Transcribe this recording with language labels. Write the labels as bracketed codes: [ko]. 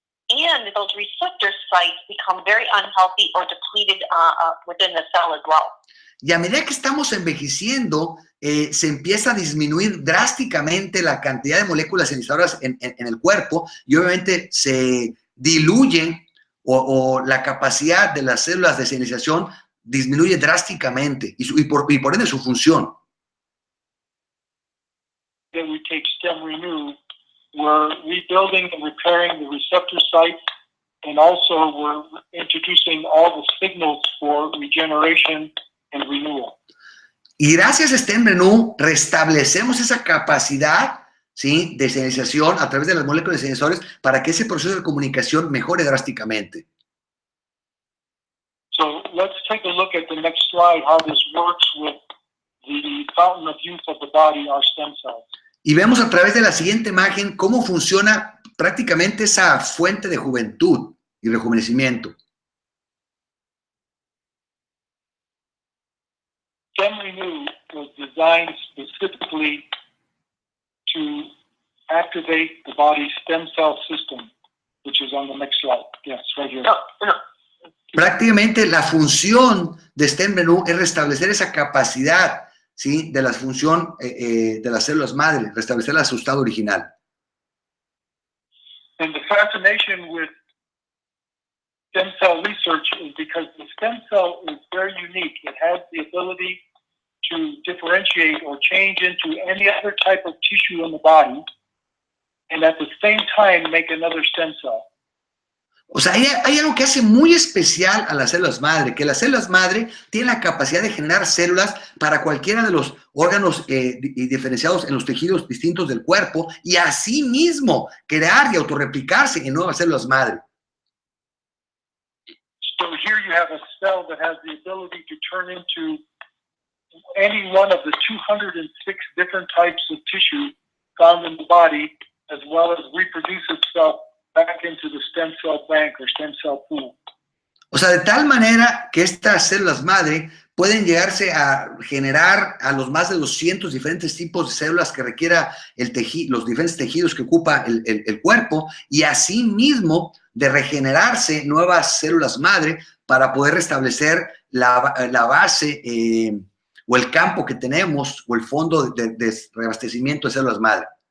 [en] and those receptor sites become very unhealthy or depleted within the cell as well. [es] Y a medida que estamos envejeciendo, se empieza a disminuir drásticamente la cantidad de moléculas señalizadoras en el cuerpo y obviamente se diluye o la capacidad de las células de señalización disminuye drásticamente y por ende su función. [en] That we take StemRenu, we're rebuilding and repairing the receptor sites, and also we're introducing all the signals for regeneration and renewal. [es] Y gracias a StemRenu restablecemos esa capacidad, ¿sí?, de señalización a través de las moléculas de señalizadores para que ese proceso de comunicación mejore drásticamente. [en] So let's take a look at the next slide, how this works with the fountain of youth of the body, our stem cells. [es] Y vemos a través de la siguiente imagen cómo funciona prácticamente esa fuente de juventud y rejuvenecimiento. [en] StemRenu was designed specifically to activate the body's stem cell system, which is on the next slide. Yes, right here. [es] Prácticamente la función de StemRenu es restablecer esa capacidad, ¿sí?, de la función de las células madre, restablecerla a su estado original. [en] And the fascination with stem cell research is because the stem cell is very unique. It has the ability to differentiate or change into any other type of tissue in the body, and at the same time make another stem cell. [es] O sea, hay algo que hace muy especial a las células madre, que las células madre tienen la capacidad de generar células para cualquiera de los órganos diferenciados en los tejidos distintos del cuerpo y asimismo crear y autorreplicarse en nuevas células madre. [en] So here you have a cell that has the ability to turn into any one of the 206 different types of tissue found in the body, as well as reproduce itself back into the stem cell bank or stem cell pool. [es] O sea, de tal manera que estas células madre pueden llegarse a generar a los más de 200 diferentes tipos de células que requiera los diferentes tejidos que ocupa el cuerpo y asimismo de regenerarse nuevas células madre para poder restablecer la base o el campo que tenemos o el fondo de reabastecimiento de células madre.